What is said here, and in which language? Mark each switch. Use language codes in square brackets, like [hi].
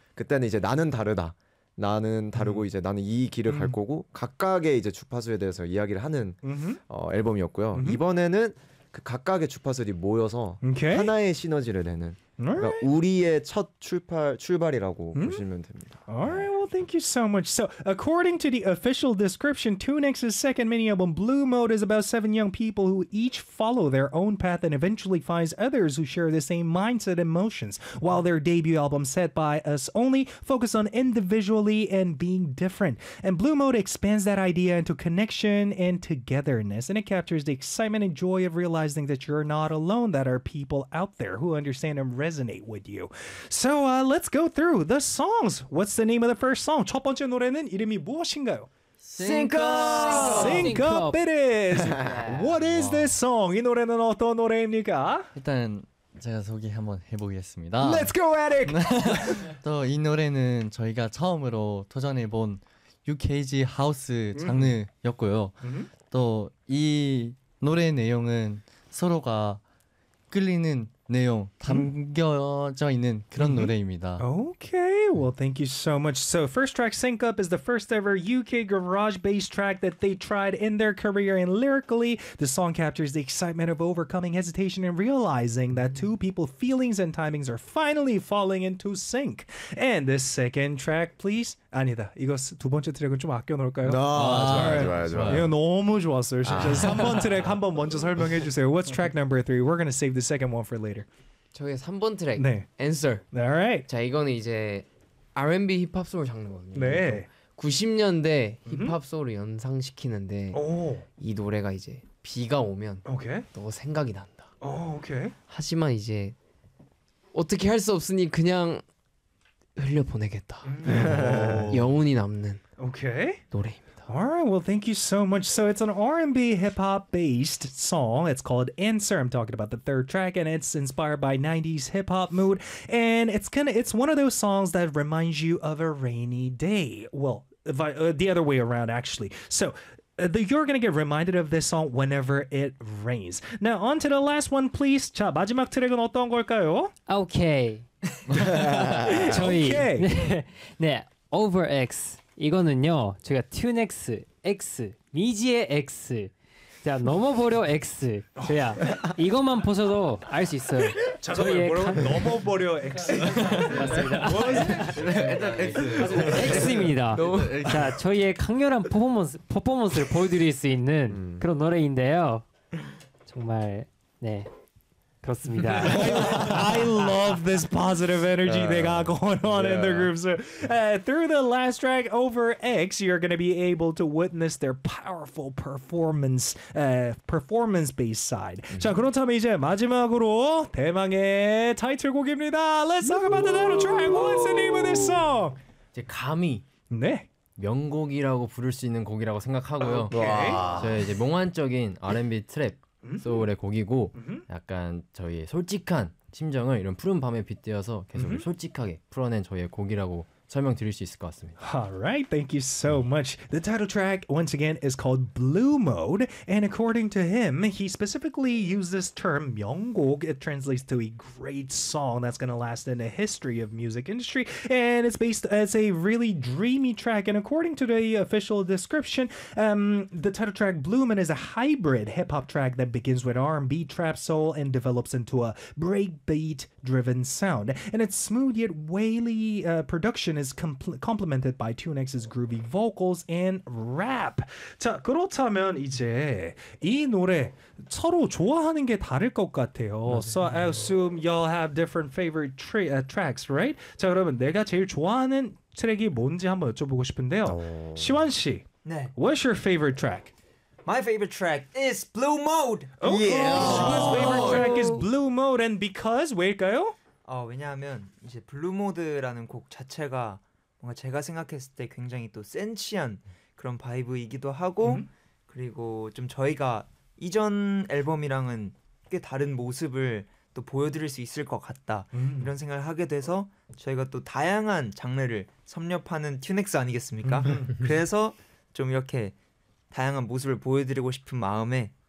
[ko] 그때는 이제 나는 다르다. 나는 다르고 이제 나는 이 길을 갈 거고 각각의 이제 주파수에 대해서 이야기를 하는 앨범이었고요. 이번에는 그 각각의 주파수들이 모여서 하나의 시너지를 내는 그러니까 우리의 첫 출발이라고 보시면 됩니다. [en] Alright, well, thank you so much. So, according to the official description, Tunex's second mini album Blue Mode is about seven young people who each follow their own path and eventually finds others who share the same mindset and emotions. While their debut album Set by Us Only focus on individually and being different, and Blue Mode expands that idea into connection and togetherness, and it captures the excitement and joy of realizing that you're not alone. That are people out there who understand and resonate with you. So let's go through the songs. What's the name of the first song? [ko] 첫 번째 노래는 이름이 무엇인가요? [en] Sync Up! Sync Up it is! What is this song? [ko] 이 노래는 어떤 노래입니까? 일단 제가 소개 한번 해보겠습니다. [en] Let's go, Eric! [ko] 또 이 노래는 저희가 처음으로 도전해본 UKG 하우스 장르였고요. 또 이 노래 내용은 서로가 끌리는 내용 담겨져 있는 그런 노래입니다. [en] Okay, well, thank you so much. So, first track, Sync Up, is the first ever UK garage bass track that they tried in their career. And lyrically, the song captures the excitement of overcoming hesitation and realizing that two people's feelings and timings are finally falling into sync. And the second track, please. [ko] 아니다, 이거 두 번째 트랙은 좀 아껴 놓을까요? 좋아요. 이거 너무 좋았어요. 진짜 3번 트랙 한번 먼저 설명해 주세요. [en] What's track number 3? We're gonna save the second one for later. [ko] 저희 3번 트랙, 네. Answer. [en] Alright. [ko] 자, 이거는 이제 R&B 힙합 소울 장르거든요. 네. 90년대 힙합 소울을 연상시키는데 이 노래가 이제 비가 오면 너 생각이 난다. 오, 오케이. 하지만 이제 어떻게 할 수 없으니 그냥 흘려보내겠다. 영혼이 남는 노래입니다. [en] Alright, well, thank you so much. So it's an R&B hip-hop based song. It's called Answer. I'm talking about the third track, and it's inspired by 90s hip-hop mood. And it's one of those songs that reminds you of a rainy day. Well, the other way around, actually. So you're gonna get reminded of this song whenever it rains. Now, on to the last one, please. [ko] 자, 마지막 트랙은 어떤 걸까요? Okay. 저희 [en] okay. [ko] 네, Over X 이거는요, 제가 Tunex X 미지의 X 자 넘어버려 X 저야 이것만 보셔도 알 수 있어요. 저희 넘어버려 X 맞습니다. 일단 X X입니다. 자 저희의 강렬한 퍼포먼스를 보여드릴 수 있는 그런 노래인데요. 정말 네. 그렇습니다. [en] I love this positive energy they got going on in the group. So, through the last track, Over X, you're going to be able to witness their powerful performance-based side. [ko] 자, 그렇다면 이제 마지막으로 대망의 타이틀곡입니다. [en] Let's talk about the title track. What's the name of this song? [ko] 이제 감히 네. 명곡이라고 부를 수 있는 곡이라고 생각하고요. [en] Okay. [ko] 저의 이제 몽환적인 R&B 트랩. 소울의 곡이고 약간 저희의 솔직한 심정을 이런 푸른 밤에 빗대어서 계속 솔직하게 풀어낸 저희의 곡이라고 설명드릴 수 있을 것 같습니다. [en] Alright, thank you so much. The title track, once again, is called Blue Mode. And according to him, he specifically used this term, 명곡. It translates to a great song that's going to last in the history of music industry. And it's based as a really dreamy track. And according to the official description, the title track, Blue Mode, is a hybrid hip-hop track that begins with R&B trap soul and develops into a breakbeat-driven sound. And it's smooth yet wily production. Is complemented by Tunex's groovy vocals and rap. [ko] 자, 그렇다면 이제 이 노래 서로 좋아하는 게 다를 것 같아요. [en] So I assume y'all have different favorite tracks, right? [ko] 자, 여러분 내가 제일 좋아하는 트랙이 뭔지 한번 여쭤보고 싶은데요. 시완 씨, 네. [en] What's your favorite track? My favorite track is Blue Mode. Okay. Yeah. His favorite track is Blue Mode, and because [ko] 왜일까요? 왜냐하면 이제 블루모드라는 곡 자체가 뭔가 제가 생각했을 때 굉장히 또 센치한 그런 바이브이기도 하고 그리고 좀 저희가 이전 앨범이랑은 꽤 다른 모습을 또 보여드릴 수 있을 것 같다 이런 생각을 하게 돼서 저희가 또 다양한 장르를 섭렵하는 튜넥스 아니겠습니까? 그래서 좀 이렇게 다양한 모습을 보여드리고 싶은 마음에